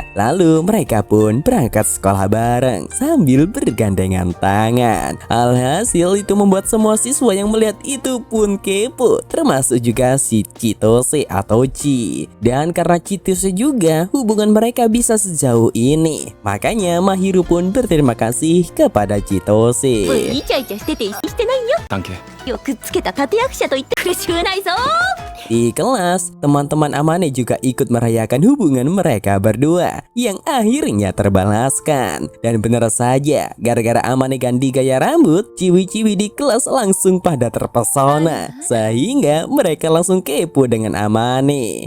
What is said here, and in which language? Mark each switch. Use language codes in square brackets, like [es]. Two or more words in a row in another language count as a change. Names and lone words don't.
[id] Lalu mereka pun berangkat sekolah bareng sambil bergandengan tangan. Alhasil itu membuat semua siswa yang melihat itu pun kepo, termasuk juga si Chitose atau Chi. Dan karena Chitose juga hubungan mereka bisa sejauh ini, makanya Mahiru pun berterima kasih kepada Chitose. [ja] イチャイチャしてて意識してないよ。関係よくつけた立役者と言って苦しくないぞ。 [id] Di kelas, teman-teman Amane juga ikut merayakan hubungan mereka berdua yang akhirnya terbalaskan. Dan benar saja, gara-gara Amane ganti gaya rambut, ciwi-ciwi di kelas langsung pada terpesona sehingga mereka langsung kepo dengan Amane.